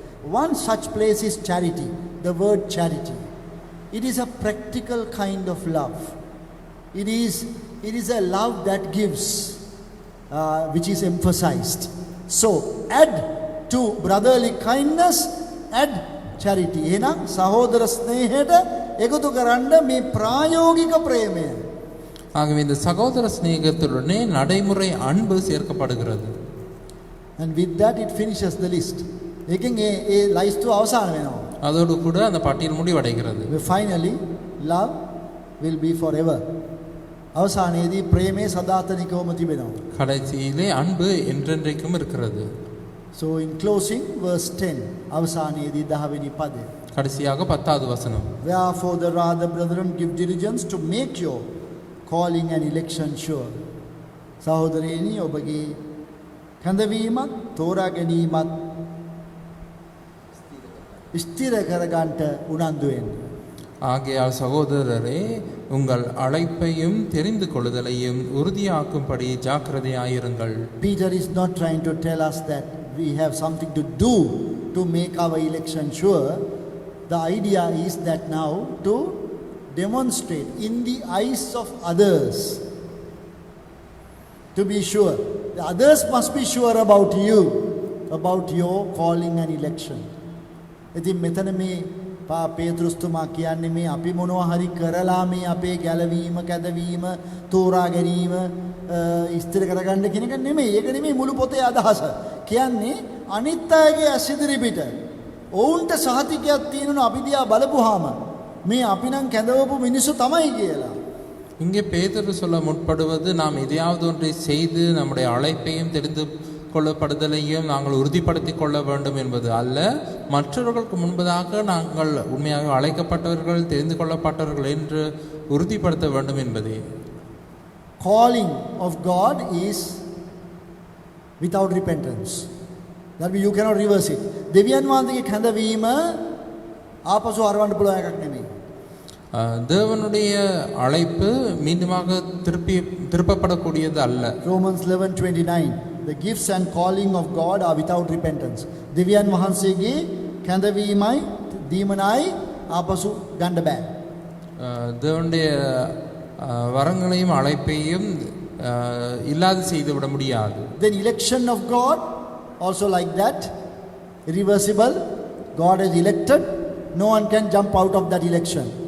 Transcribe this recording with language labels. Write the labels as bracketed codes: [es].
[en] One such place is charity, the word charity. It is a practical kind of love. It is a love that gives, which is emphasized. So add to brotherly kindness, add charity. [si] එහෙනම් සහෝදර ස්නේහයට එකතු කරන්න මේ ප්‍රායෝගික ප්‍රේමය. [ta] ஆகவே இந்த சகோதர சிநேகத்துடனே நடைமுறை அன்பு சேர்க்கப்படுகிறது. [en] And with that it finishes the list. [si] එකෙන් ඒ ලයිස්තුව අවසන් වෙනවා. [ta] அதோடு கூட அந்த பட்டியல் முடிவடைகிறது. [en] Finally, love will be forever. [si] අවසානයේදී ප්‍රේමය සදාතනිකවම තිබෙනවා. [ta] கடைசியிலே அன்பு என்றென்றைக்கும் இருக்கிறது. [en] So in closing, verse 10, [si] අවසානයේදී 10 වෙනි පදය. [ta] கடைசியாக 10வது வசனம். [en] Wherefore the rather, brethren, give diligence to make your calling and election sure. [si] සහෝදරයනි, ඔබගේ කැඳවීමත් තෝරා ගැනීමත් ස්ථිර කරගන්නට උනන්දු වෙන්න. [ta] ஆகையால் சகோதரரே, உங்கள் அழைப்பையும் தெரிந்து கொள்ளுதலையும் உறுதியாக்கும்படி ஜாக்கிரதையாயிருங்கள். [en] Peter is not trying to tell us that we have something to do to make our election sure. The idea is that now to demonstrate in the eyes of others, to be sure. The others must be sure about you. about your calling and election. [si] ඉතින් මෙතන මේ පේතෘස්තුමා කියන්නේ මේ අපි මොනවා හරි කරලා මේ අපේ ගැලවීම කැදවීම තෝරා ගැනීම ඉස්තර කරගන්න කියන එක නෙමෙයි. ඒක නෙමෙයි මුළු පොතේ අදහස. කියන්නේ අනිත් අයගේ ඇස් ඉදිරි පිට ඔවුන්ට සහතිකයක් තියෙනවා අපි දිහා බලපුවාම මේ අපි නම් කැදවපු මිනිස්සු තමයි කියලා. [ta] இங்கே பேதுரு சொல்ல முற்படுவது நாம் எதையாவது ஒன்றை செய்து நம்முடைய அழைப்பையும் தெரிந்து கொள்ளப்படுதலையும் நாங்கள் உறுதிப்படுத்திக் கொள்ள வேண்டும் என்பது அல்ல, மற்றவர்களுக்கு முன்பதாக நாங்கள் உண்மையாக அழைக்கப்பட்டவர்கள் தெரிந்து கொள்ளப்பட்டவர்கள் என்று உறுதிப்படுத்த வேண்டும் என்பதே. [en] Calling of God is without repentance. That means you cannot reverse it. [si] දෙවියන් වහන්සේගේ කැඳවීම ආපසු හරවන්න පුළුවන් එකක් නෙමෙයි. [ta] தேவனுடைய அழைப்பு மீண்டுமாக திருப்பப்படக்கூடியது அல்ல. [en] Romans 11:29 The gifts and calling of God are without repentance. [si] දෙවියන් වහන්සේගේ කැඳවීමයි දීමනයි ආපසු ගන්න බෑ. [ta] தேவனுடைய வரங்களையும் அழைப்பையும் இல்லாது செய்துவிட முடியாது. [en] Then election of God also like that, irreversible. God has elected, no one can jump out of that election.